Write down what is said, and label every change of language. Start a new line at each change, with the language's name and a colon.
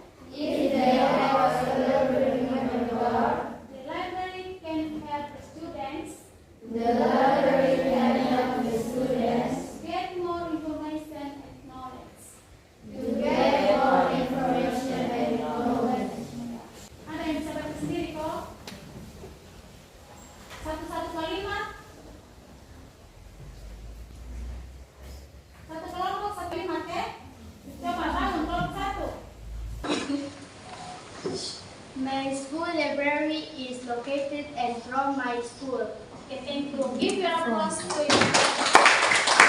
English: If they have a library member card. The library can help the students. The library can help the students get more information and knowledge. To get more information and knowledge.
Indonesian: Ada yang bisa baca sendiri kok? Satu-satu kalimat. Satu kelompok, satu kalimat ya. Coba bangun kelompok satu.
English: My school library is located in front my school. Okay, thank you. Give your applause to you.